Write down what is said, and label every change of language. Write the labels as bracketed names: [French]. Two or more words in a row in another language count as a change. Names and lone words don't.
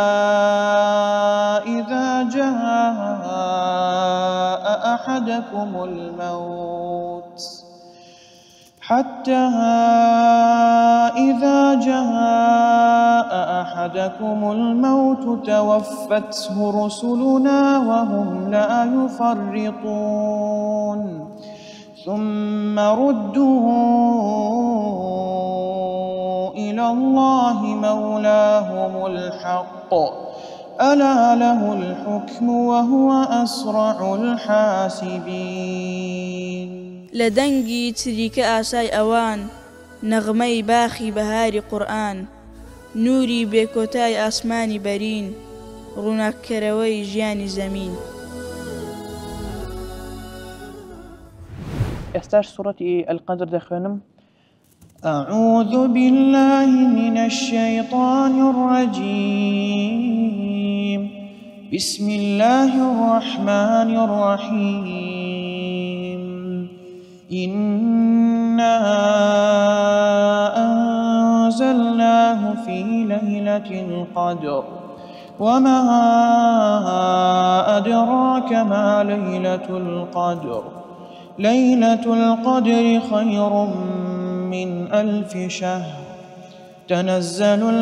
[Arabic] إذا جاء أحدكم الموت توفته رسلنا وهم لا يفرطون ثم ردوا إلى الله مولاهم الحق ألا له الحكم وهو أسرع الحاسبين. [Central Kurdish] لدنگی چریکە ئاسای ئەوان نەغمەی باخی بەهاری قورئان نوری بێکۆتای ئاسمانی بەرین ڕووناککەرەوەی ژیانی زەمین. ئێستاش سوورەتی القەدر دەخوێنم. [Arabic] أعوذ بالله من الشيطان الرجيم بسم الله الرحمن الرحيم إنا أنزلناه في ليلة القدر وما أدراك ما ليلة القدر ليلة القدر خير من 1000 شهر تنزل